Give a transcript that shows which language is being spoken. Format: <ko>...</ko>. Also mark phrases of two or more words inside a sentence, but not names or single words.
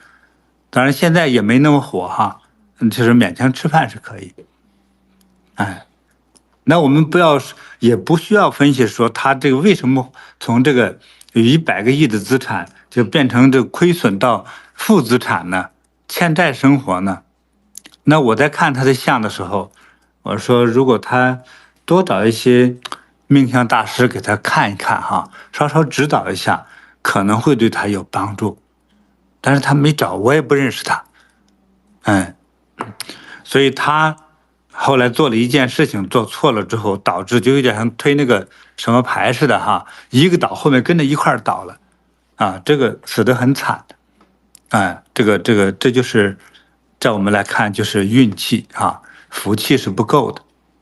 <zh>當然現在也沒那麼火哈，就是勉強吃飯是可以。那我們也不需要分析說他這個為什麼從這個有100個億的資產就變成這虧損到負資產呢？欠債生活呢？那我在看他的相的時候，我說如果他多找一些命相大師給他看一看哈，稍稍指導一下，可能會對他有幫助。但是他沒找，我也不認識他，所以他後來做了一件事情，做錯了之後，導致就有點像推那個什麼牌似的哈，一個倒後面跟着一塊兒倒了，啊，這個死得很慘的，這就是在我們來看就是運氣啊，福氣是不夠的。</zh>